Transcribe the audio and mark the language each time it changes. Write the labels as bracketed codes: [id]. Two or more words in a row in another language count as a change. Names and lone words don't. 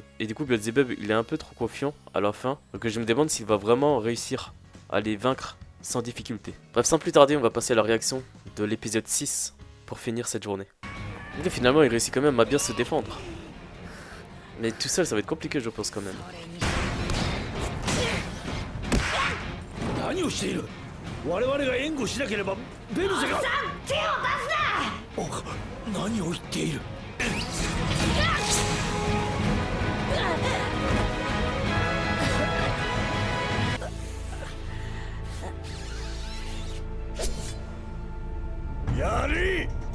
[fr] Et du coup Beelzebub il est un peu trop confiant à la fin, donc je me demande s'il va vraiment réussir à les vaincre sans difficulté. Bref, sans plus tarder, on va passer à la réaction de l'épisode 6 pour finir cette journée. Et finalement il réussit quand même à bien se défendre. Mais tout seul ça va être compliqué je pense quand même. [ja] 何をしている。我々が援護しなければベルゼが。手を出すな。お、何を言っている。やれ。